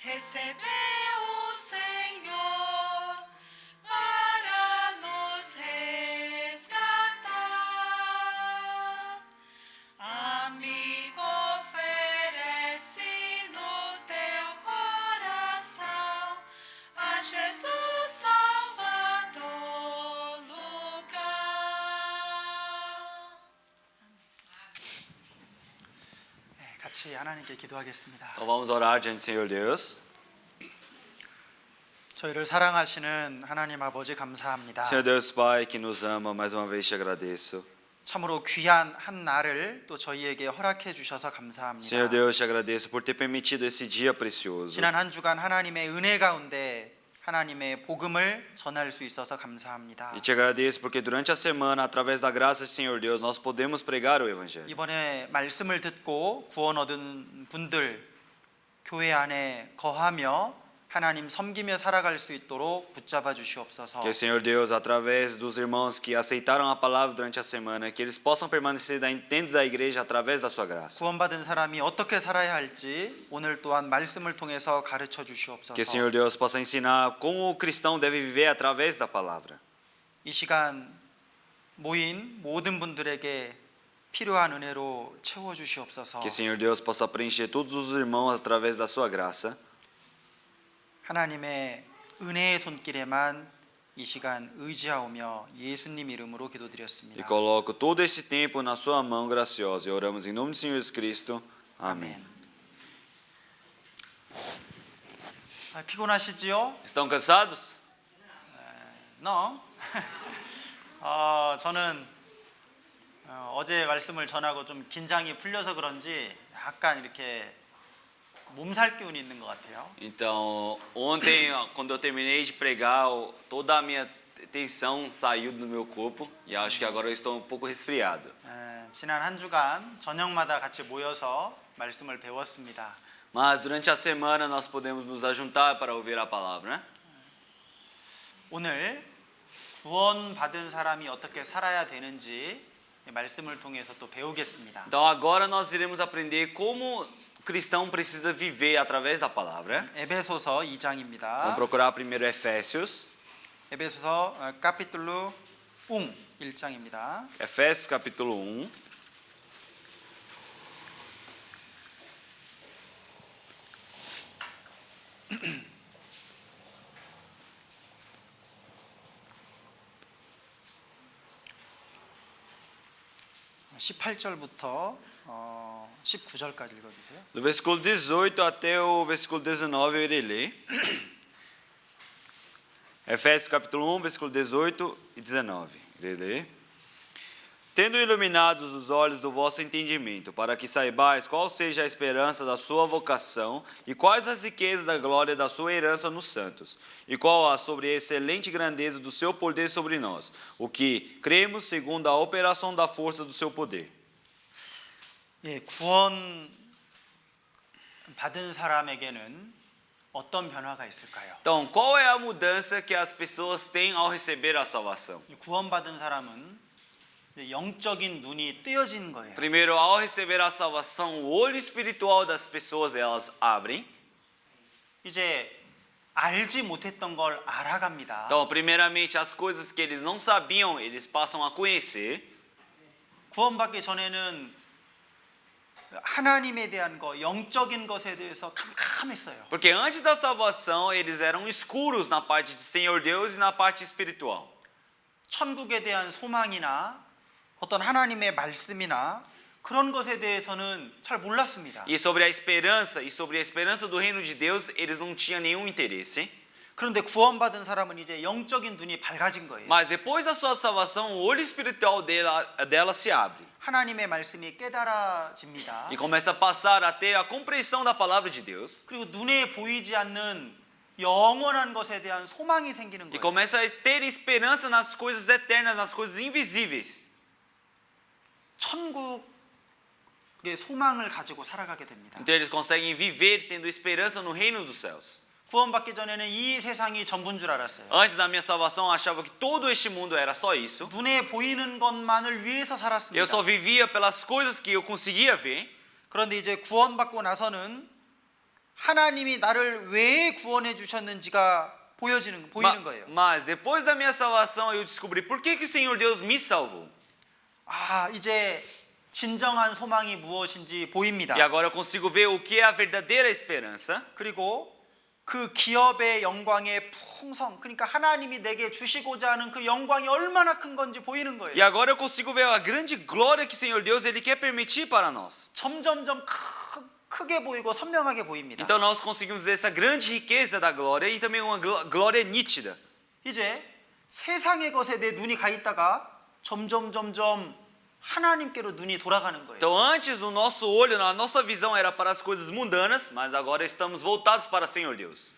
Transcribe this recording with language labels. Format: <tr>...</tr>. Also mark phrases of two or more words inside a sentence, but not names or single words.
<pt>recebeu o Senhor para nos resgatar. Amigo, oferece no teu coração a Jesus Salvador lugar.</pt> <ko>같이 하나님께 기도하겠습니다.</ko> <pt>Então vamos orar diante do Senhor Deus.</pt> <ko>저희를 사랑하시는 하나님 아버지 감사합니다.</ko> <pt>Senhor Deus Pai que nos ama, mais uma vez te agradeço.</pt> <ko>참으로 귀한 한 날을 또 저희에게 허락해 주셔서 감사합니다.</ko> <pt>Senhor Deus, te agradeço por ter permitido esse dia precioso.</pt> <ko>지난 한 주간 하나님의 은혜 가운데 하나님의 복음을 전할 수 있어서 감사합니다.</ko> <pt>E te agradeço porque durante a semana, através da graça do Senhor Deus, nós podemos pregar o Evangelho.</pt> <ko>이번에 말씀을 듣고 구원 얻은 분들 교회 안에 거하며 하나님 섬기며 살아갈 수 있도록 붙잡아 주시옵소서.</ko> <pt>Que o Senhor Deus, através dos irmãos que aceitaram a palavra durante a semana, que eles possam permanecer dentro da igreja através da sua graça.</pt> <ko>구원받은 사람이 어떻게 살아야 할지 오늘 또한 말씀을 통해서 가르쳐 주시옵소서.</ko> <pt>Que o Senhor Deus possa ensinar como o cristão deve viver através da palavra.</pt> <ko>이 시간 모인 모든 분들에게 필요한 은혜로 채워 주시옵소서.</ko> <pt>Que o Senhor Deus possa preencher todos os irmãos através da sua graça.</pt> <ko>하나님의 은혜의 손길에만 이 시간 의지하오며 예수님 이름으로</ko> <pt>E</pt> <ko>기도드렸습니다.</ko> <pt>coloco todo esse tempo na sua mão graciosa. E oramos em nome do Senhor Jesus Cristo. Amém.</pt> <ko>피곤하시지요?</ko> <pt>Estão cansados? No.</pt> <ko>저는 어제 말씀을 전하고 좀 긴장이 풀려서 그런지 약간 이렇게 몸살 기운이 있는 것 같아요.</ko> <pt>Então, ontem, quando eu terminei de pregar, toda a minha tensão saiu do meu corpo e acho que agora eu estou um pouco resfriado.</pt> <ko>지난 한 주간 저녁마다 같이 모여서 말씀을 배웠습니다.</ko> <pt>Mas durante a semana nós podemos nos ajuntar para ouvir a palavra, né?</pt> <ko>오늘 구원받은 사람이 어떻게 살아야 되는지 말씀을 통해서 또 배우겠습니다.</ko> <pt>Então agora nós iremos aprender como o cristão precisa viver através da palavra.</pt> <ko>에베소서</ko> <pt>Vamos</pt> <ko>2장입니다.</ko> <pt>procurar primeiro Efésios.</pt> <ko>에베소서 카피툴루 1장입니다.</ko> <pt>Efésios capítulo 1. 음.</pt> <ko>18절부터 19절까지 읽어주세요.</ko> <pt>Do versículo 18 até o versículo 19 eu irei ler. Efésios capítulo 1, versículo 18 e 19. Irei ler. Tendo iluminados os olhos do vosso entendimento, para que saibais qual seja a esperança da sua vocação e quais as riquezas da glória da sua herança nos santos, e qual a excelente grandeza do seu poder sobre nós, o que cremos segundo a operação da força do seu poder.</pt> <ko>예, 구원 받은 사람에게는 어떤 변화가 있을까요?</ko> <pt>Então, qual é a mudança que as pessoas têm ao receber a salvação?</pt> <ko>구원받은 사람은 영적인 눈이 뜨여진 거예요.</ko> <pt>Primeiro, ao receber a salvação, o olho espiritual das pessoas elas abrem.</pt> <ko>이제 알지 못했던 걸 알아갑니다.</ko> <pt>Então, primeiramente, as coisas que eles não sabiam, eles passam a conhecer.</pt> <ko>구원받기 전에는 하나님에 대한 거, 영적인 것에 대해서 캄캄했어요.</ko> <pt>Porque antes da salvação, eles eram escuros na parte de Senhor Deus e na parte espiritual.</pt> <ko>천국에 대한 소망이나 어떤 하나님의 말씀이나 그런 것에 대해서는 잘 몰랐습니다.</ko> <pt>E sobre a esperança do reino de Deus, eles não tinham nenhum interesse.</pt> <ko>그런데 구원받은 사람은 이제 영적인 눈이 밝아진 거예요.</ko> <pt>Mas depois da sua salvação, o olho espiritual dela se abre.</pt> <ko>하나님의 말씀이 깨달아집니다.</ko> <pt>E começa a passar a ter a compreensão da palavra de Deus.</pt> <ko>그리고 눈에 보이지 않는 영원한 것에 대한 소망이 생기는</ko> <pt>E</pt> <ko>거예요.</ko> <pt>começa a ter esperança nas coisas eternas, nas coisas invisíveis.</pt> <ko>천국의 소망을 가지고 살아가게 됩니다.</ko> <pt>Então eles conseguem viver tendo esperança no reino dos céus.</pt> <ko>구원받기 전에는 이 세상이 전부인 줄 알았어요.</ko> <pt>Antes da minha salvação, eu achava que todo este mundo era só isso.</pt> <ko>눈에 보이는 것만을 위해서</ko> <pt>Eu</pt> <ko>살았습니다.</ko> <pt>só vivia pelas coisas que eu conseguia ver.</pt> <ko>그런데 이제 구원받고 나서는 하나님이 나를 왜 구원해 주셨는지가 보이는 거예요.</ko> <pt>Mas depois da minha salvação eu descobri por que o Senhor Deus me salvou.</pt> <ko>아, 이제 진정한 소망이 무엇인지 보입니다.</ko> <pt>E agora eu consigo ver o que é a verdadeira esperança.</pt> <ko>그리고 그 기업의 영광의 풍성, 그러니까 하나님이 내게 주시고자 하는 그 영광이 얼마나 큰 건지 보이는 거예요.</ko> <pt>E agora eu consigo ver a grande glória que o Senhor Deus ele quer permitir para nós.</pt> <ko>점점점 크게 보이고 선명하게 보입니다.</ko> <pt>Então nós conseguimos ver essa grande riqueza da glória e também uma glória nítida.</pt> <ko>이제 세상의 것에 내 눈이 가 있다가 점점 하나님께로 눈이 돌아가는 거예요.</ko> <pt>Então antes o nosso olho, a nossa visão era para as coisas mundanas, mas agora estamos voltados para o Senhor Deus.</pt>